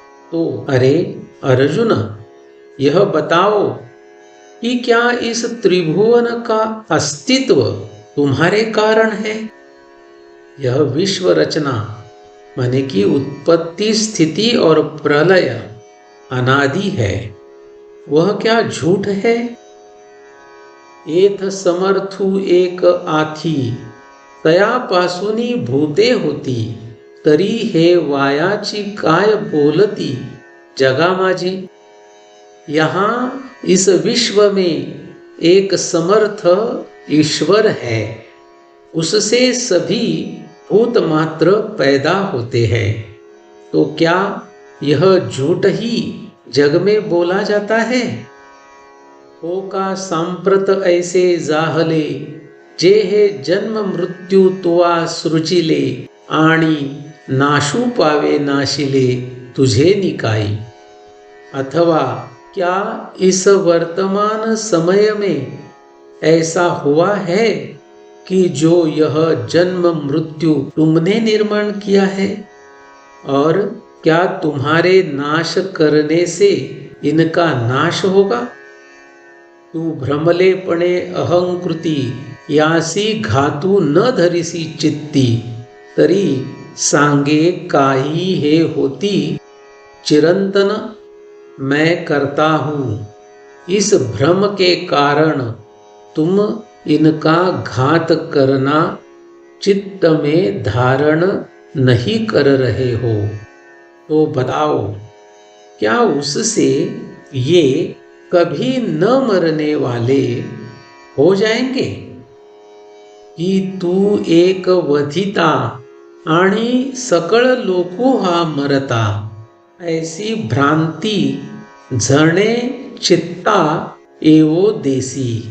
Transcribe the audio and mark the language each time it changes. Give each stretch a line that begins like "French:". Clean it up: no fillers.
Hindi: तो अरे अर्जुन, यह बताओ कि क्या इस त्रिभुवन का अस्तित्व तुम्हारे कारण है? यह विश्व रचना माने कि उत्पत्ति स्थिति और प्रलय अनादि है, वह क्या झूठ है?
Marathi: एथ समर्थु एक आथी, तयापासूनी भूते होती, तरी हे वायाची काय बोलती जगा माझी।
Hindi: यहाँ इस विश्व में एक समर्थ ईश्वर है, उससे सभी भूत मात्र पैदा होते हैं। तो क्या यह झूठ ही जग में बोला जाता है?
Marathi: हो का सांप्रत ऐसे जाहले, जे हे जन्म मृत्यू तुवा सृजिले, आणि नाशू पावे नाशिले तुझे निकाई।
Hindi: अथवा क्या इस वर्तमान समय में ऐसा हुआ है कि जो यह जन्म मृत्यु तुमने निर्माण किया है, और क्या तुम्हारे नाश करने से इनका नाश होगा?
Marathi: तू भ्रमलेपणे अहंकृती, यासी घातू न धरिसी चित्ती, तरी सांगे काही हे होती चिरंतन।
Hindi: मैं करता हूँ, इस भ्रम के कारण तुम इनका घात करना चित्त में धारण नहीं कर रहे हो। तो बताओ, क्या उससे ये कभी न मरने वाले हो जाएंगे
Marathi: की तू एक वधिता आणि सकळ लोकू हा मरता, ऐसी भ्रांती झणे चित्ता एवो देसी।